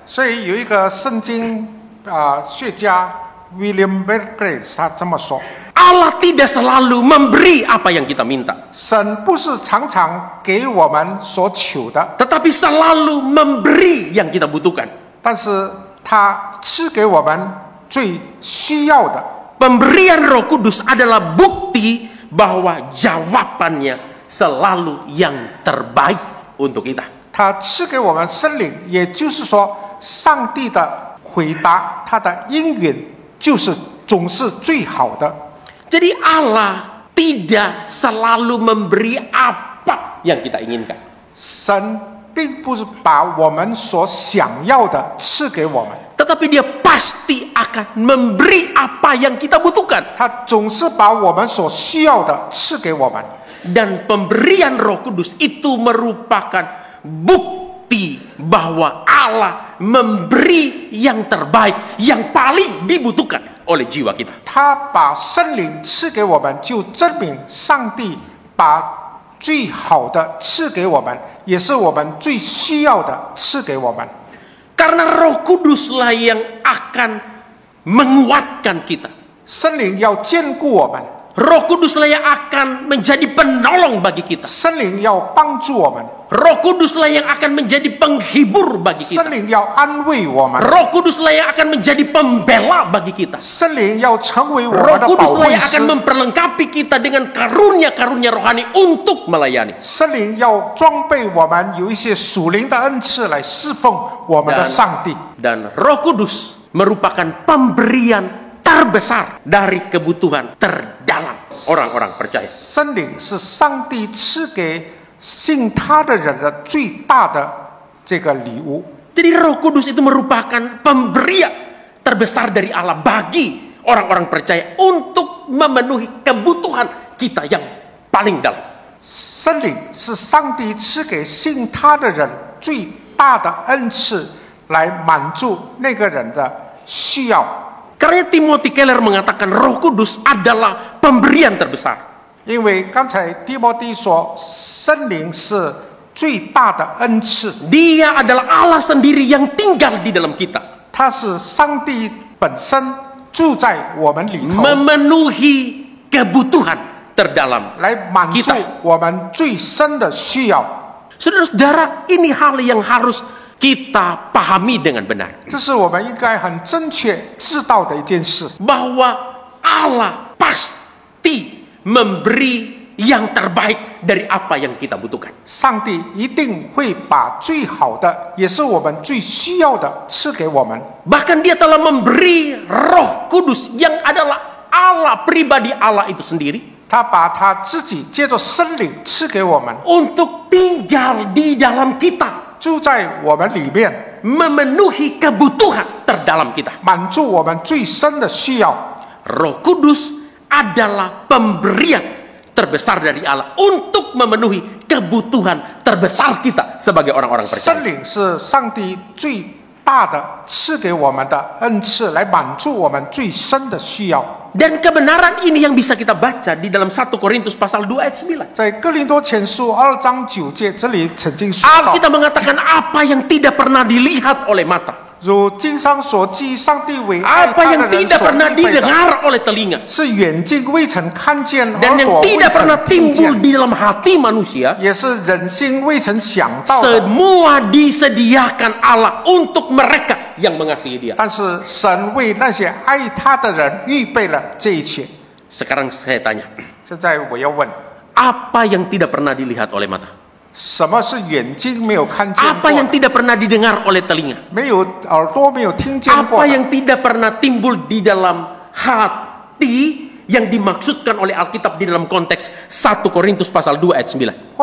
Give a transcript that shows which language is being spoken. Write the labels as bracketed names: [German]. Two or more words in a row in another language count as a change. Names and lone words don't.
[Chinese] 所以有一个圣经学家 William Barclay 他这么说。 [Indonesian] Allah tidak selalu memberi apa yang kita minta, [Chinese] 神不是常常给我们所求的， [Indonesian] tetapi selalu memberi yang kita butuhkan. [Chinese] 但是他赐给我们最需要的。 [Indonesian] Pemberian Roh Kudus adalah bukti bahwa jawabannya selalu yang terbaik untuk kita. [Chinese] 他赐给我们圣灵，也就是说，上帝的回答，他的应允就是总是最好的。 [Indonesian] Jadi Allah tidak selalu memberi apa yang kita inginkan. [Chinese] 神并不是把我们所想要的赐给我们， [Indonesian] Tetapi dia pasti akan memberi apa yang kita butuhkan. [Chinese] 他总是把我们所需要的赐给我们。 [Indonesian] Dan pemberian Roh Kudus itu merupakan bukti bahwa Allah memberi yang terbaik, yang paling dibutuhkan oleh jiwa kita. [Chinese] 他把圣灵赐给我们，就证明上帝把最好的赐给我们，也是我们最需要的赐给我们。 [Indonesian] Karena Roh Kuduslah yang akan menguatkan kita. [Chinese] 圣灵要坚固我们， [Indonesian] Roh Kuduslah yang akan menjadi penolong bagi kita. [Chinese] 圣灵要帮助我们， [Indonesian] Roh Kuduslah yang akan menjadi penghibur bagi [Chinese] 圣 [Indonesian] kita. [Chinese] 灵要安慰我们， [Indonesian] Roh Kuduslah yang akan menjadi pembela bagi kita. [Chinese] 圣灵要成为我 [Indonesian] Roh [Chinese] 们的保 [Indonesian] Kuduslah [Chinese] 惠 [Indonesian] yang akan [Chinese] 师， [Indonesian] memperlengkapi kita dengan karunia-karunia rohani untuk melayani. [Chinese] 圣灵要装备我们有一些属灵的恩赐来侍奉我们的上帝。 [Indonesian] Dan Roh Kudus merupakan pemberian terbesar dari kebutuhan terdalam orang-orang percaya. [Chinese] 圣灵是上帝赐给信他的人的最大的这个礼物。 [Indonesian] Jadi Roh Kudus itu merupakan pemberian terbesar dari Allah bagi orang-orang percaya untuk memenuhi kebutuhan kita yang paling dalam. [Chinese] 圣灵是上帝赐给信他的人最大的恩赐，来满足那个人的需要。 [Indonesian] Karena Timothy Keller mengatakan Roh Kudus adalah pemberian terbesar. [Chinese] 因为刚才提摩太说，圣灵是最大的恩赐， [Indonesian] Dia adalah Allah sendiri yang tinggal di dalam kita. [Chinese] 它是上帝本身住在我们里头， [Indonesian] Memenuhi kebutuhan terdalam [Chinese] 来满足 [Indonesian] kita. [Chinese] 我们最深的需要。 [Indonesian] Saudara-saudara, ini hal yang harus kita pahami dengan benar. [Chinese] 这是我们应该很正确知道的一件事。 [Indonesian] Bahwa Allah pasti memberi yang terbaik dari apa yang kita butuhkan. [Chinese] 上帝一定会把最好的，也是我们最需要的赐给我们。 [Indonesian] Bahkan dia telah memberi Roh Kudus yang adalah Allah, pribadi Allah itu sendiri, [Chinese] 他把他自己借着圣灵赐给我们， [Indonesian] untuk tinggal di dalam kita, [Chinese] 住在我们里面， [Indonesian] memenuhi kebutuhan terdalam kita. [Chinese] 满足我们最深的需要。 [Indonesian] Roh Kudus adalah pemberian terbesar dari Allah untuk memenuhi kebutuhan terbesar kita sebagai orang-orang [Chinese] 圣 [Indonesian] percaya. [Chinese] 灵是上帝最大的赐给我们的恩赐，来满足我们最深的需要。 [Indonesian] Dan kebenaran ini yang bisa kita baca di dalam 1 Korintus pasal 2 ayat 9. [Chinese] 在哥林多前书2章9节，这里曾经说到， [Indonesian] Alkitab mengatakan apa yang tidak pernah dilihat oleh mata, [Chinese] 如经上所记，上帝为爱 [Indonesian] apa [Chinese] 他 [Indonesian] yang [Chinese] 的人 [Indonesian] tidak [Chinese] 所 [Indonesian] pernah [Chinese] 预备的， [Indonesian] didengar oleh telinga, [Chinese] 是眼睛未曾看见， [Indonesian] dan [Chinese] 耳 [Indonesian] yang [Chinese] 朵未 [Indonesian] tidak pernah [Chinese] 曾听 [Indonesian] timbul [Chinese] 见， [Indonesian] di dalam hati manusia, [Chinese] 也是人心未曾想到的。 [Indonesian] semua disediakan Allah untuk mereka yang mengasihi Dia. [Chinese] 但是神为那些爱他的人预备了这一切。 [Indonesian] Sekarang saya tanya, [Chinese] 现在我要问， [Indonesian] apa yang tidak pernah dilihat oleh mata? [Chinese] 什么是眼睛没有看见 [Indonesian] Apa [Chinese] 过 [Indonesian] yang [Chinese] 的？ [Indonesian] tidak pernah didengar oleh telinga? [Chinese] 没有耳朵没有听见 [Indonesian] Apa [Chinese] 过的？ [Indonesian] yang tidak pernah timbul di dalam hati yang dimaksudkan oleh Alkitab di dalam konteks 1 Korintus pasal 2 ayat 9?